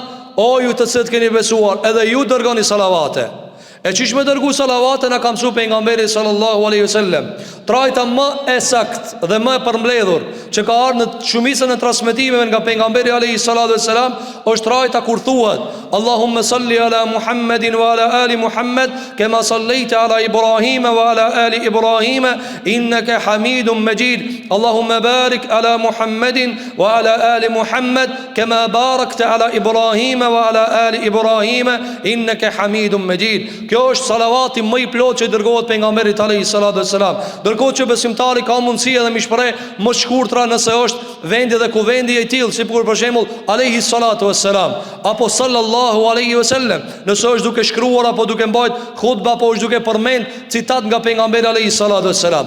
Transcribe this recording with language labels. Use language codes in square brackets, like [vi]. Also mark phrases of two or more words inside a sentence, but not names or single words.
[sq] O ju të cilët keni besuar, edhe ju dërgoni salavate. E qish me dërgu salavate në kam su pejgamberi [ar] صلى الله عليه وسلم. [sq] Trajta më e sakt dhe më e përmbledhur që ka ardhur në shumicën e transmetimeve nga pejgamberi [ar] عليه الصلاة والسلام [sq] është trajta kur thuhet: [ar] اللهم صل على محمد وعلى آل محمد كما صليت على إبراهيم وعلى آل إبراهيم إنك حميد مجيد. اللهم بارك على محمد وعلى آل محمد كما باركت على إبراهيم وعلى آل إبراهيم إنك حميد مجيد. [sq] Kjo është salavati më i plot që i dërgohet pejgamberit [ar] عليه الصلاة والسلام. [sq] Dërgohet që besimtari ka mundësi edhe më shpreh më shkurtra nëse është vendi dhe kuvendi i tillë, sikur për shembull [ar] عليه الصلاة والسلام [sq] apo [ar] صلى الله عليه وسلم, [sq] nëse është duke shkruar apo duke mbajt hutba apo është duke përmend citat nga pejgamberi [ar] عليه الصلاة والسلام.